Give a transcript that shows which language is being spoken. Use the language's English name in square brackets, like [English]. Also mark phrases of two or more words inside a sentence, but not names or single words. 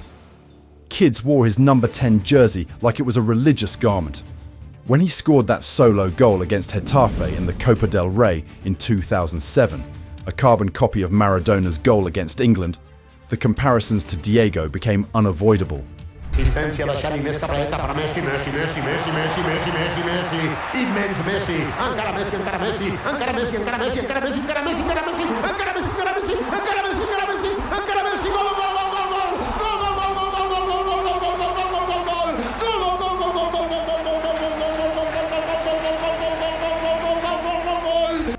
[English] Kids wore his number 10 jersey like it was a religious garment. When he scored that solo goal against Getafe in the Copa del Rey in 2007, a carbon copy of Maradona's goal against England, the comparisons to Diego became unavoidable. [Catalan] Assistència de Xavi, més capeta per Messi, Messi, Messi, Messi, Messi, Messi, Messi, Messi, immens Messi, encara Messi, encara Messi, encara Messi, encara Messi, encara Messi, encara Messi, encara Messi, encara Messi, encara Messi, encara Messi, encara Messi, encara Messi, gol, gol, gol, gol, gol, gol, gol, gol, gol, gol, gol, gol, gol, gol, gol, gol, gol.